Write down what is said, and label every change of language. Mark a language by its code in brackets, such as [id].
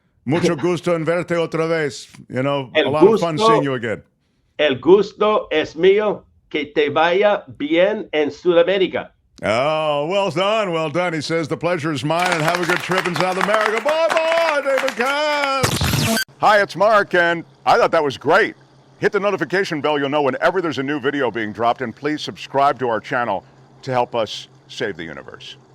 [es] Mucho gusto en verte otra vez. [en] You know, a lot of fun seeing you again. [es] El gusto es mío. Que te vaya bien en Sudamérica. [en] Oh, well done, well done. He says the pleasure is mine, and have a good trip in South America. Bye-bye, David Katz. Hi, it's Mark, and I thought that was great. Hit the notification bell. You'll know whenever there's a new video being dropped, and please subscribe to our channel to help us save the universe.